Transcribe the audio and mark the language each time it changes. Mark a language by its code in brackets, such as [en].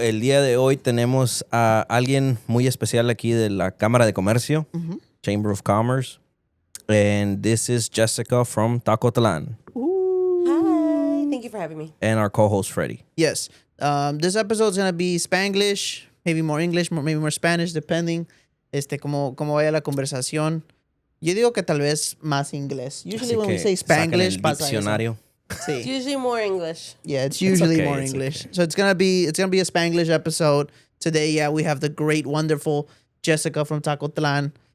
[es] El día de hoy tenemos a alguien muy especial aquí de la Cámara de Comercio, [en] Chamber of Commerce. And this is Jessica from Tacotlan. Hi. Thank you for having me. And our co-host, Freddy. Yes. This episode's going to be Spanglish, maybe more English, maybe more Spanish, depending [es] como vaya la conversación. Yo digo que tal vez más inglés. [en] Usually when we say Spanglish, [es] pasa diccionario. Sí. [en] It's usually more English. Yeah, it's usually okay, more it's English. okay. So it's gonna be a Spanglish episode today. Yeah, we have the great, wonderful Jessica from Tacotlan.